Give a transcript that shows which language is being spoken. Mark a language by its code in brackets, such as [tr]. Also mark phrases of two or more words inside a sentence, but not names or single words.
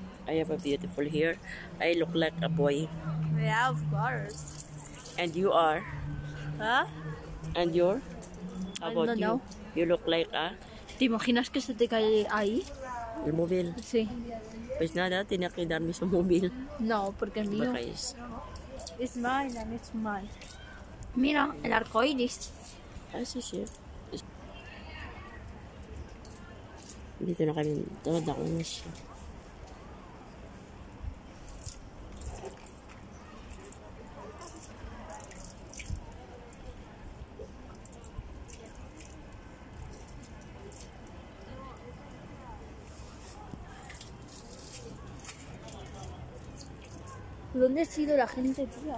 [en] I have a beautiful hair. I look like a boy. Yeah, of course. And you are? Huh? And you're? How I about don't you? know. You look like a [es] ¿Te imaginas que se te cae ahí? el móvil. Sí. Pues nada, tiene que darme su móvil. No, porque es mío. [tl] Baka is. [en] It's mine and it's mine. [es] Mira, el arco iris. Ah, sí, sí. [tl] Dito na kami. Tawad ako na siya. [es] ¿Dónde ha sido la gente, tía?